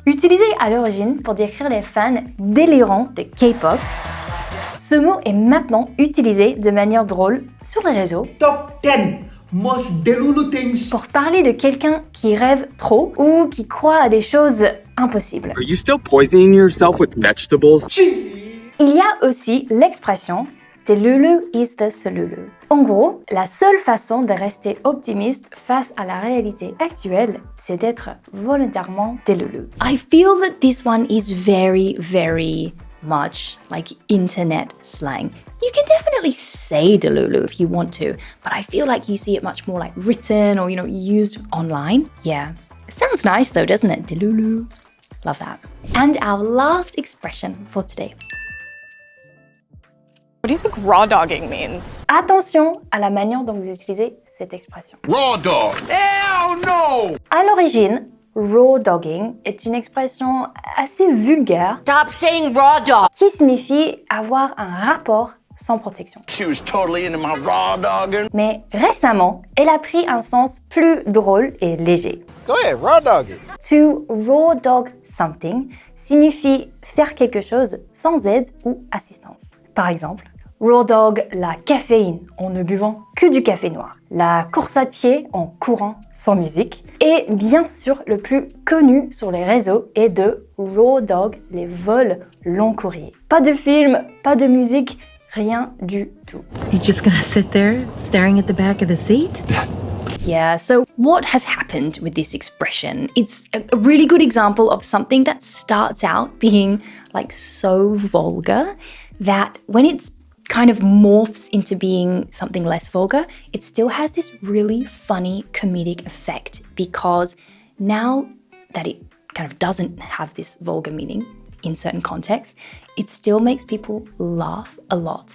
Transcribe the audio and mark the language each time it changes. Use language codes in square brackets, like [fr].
[fr] Utilisé à l'origine pour décrire les fans délirants de K-pop, ce mot est maintenant utilisé de manière drôle sur les réseaux. [en] Top 10 most delulu things. [fr] Pour parler de quelqu'un qui rêve trop ou qui croit à des choses impossibles. [en] Are you still poisoning yourself with vegetables? [fr] Il y a aussi l'expression [en] Delulu is the solulu. [fr] En gros, la seule façon de rester optimiste face à la réalité actuelle, c'est d'être volontairement delulu. [en] I feel that this one is very, very much like internet slang. You can definitely say delulu if you want to, but I feel like you see it much more like written or, used online. Yeah. It sounds nice though, doesn't it? Delulu. Love that. And our last expression for today. What do you think raw dogging means? [fr] Attention à la manière dont vous utilisez cette expression. [en] Raw dog. Hell no! [fr] À l'origine, raw dogging est une expression assez vulgaire. [en] Stop saying raw dog. [fr] Qui signifie avoir un rapport sans protection. [en] She was totally into my raw dogging. [fr] Mais récemment, elle a pris un sens plus drôle et léger. [en] Go ahead, raw dog it. To raw dog something [fr] signifie faire quelque chose sans aide ou assistance. Par exemple, raw dog la caféine en ne buvant que du café noir, la course à pied en courant sans musique, et bien sûr le plus connu sur les réseaux est de raw dog les vols long courriers. Pas de film, pas de musique, rien du tout. [en] You just gonna sit there staring at the back of the seat? Yeah, so what has happened with this expression? It's a really good example of something that starts out being like so vulgar that when it's kind of morphs into being something less vulgar, it still has this really funny comedic effect because now that it kind of doesn't have this vulgar meaning in certain contexts, it still makes people laugh a lot.